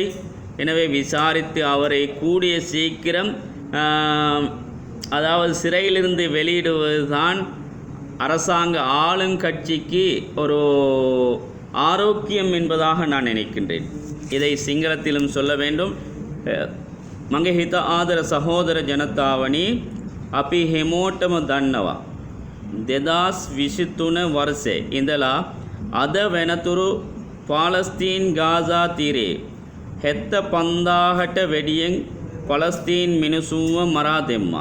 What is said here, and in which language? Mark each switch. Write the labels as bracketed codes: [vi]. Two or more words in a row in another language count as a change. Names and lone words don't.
[ta] எனவே விசாரித்து அவரை கூடிய சீக்கிரம் அதாவது சிறையிலிருந்து வெளியிடுவதுதான் அரசாங்க ஆளுங்கட்சிக்கு ஒரு ஆரோக்கியம் என்பதாக நான் நினைக்கின்றேன். இதை சிங்களத்திலும் சொல்ல வேண்டும். [si] මගේ හිත ආදර සහෝදර ජනතාවනි, අපි හැමෝටම දන්නවා 2023 වර්ෂයේ ඉඳලා අද වෙනතුරු පාලස්තීන් ගාසා තීරයේ 75,000ට වැඩියෙන් පලස්තීන් මිනිසුන්ව මරා දැම්මා.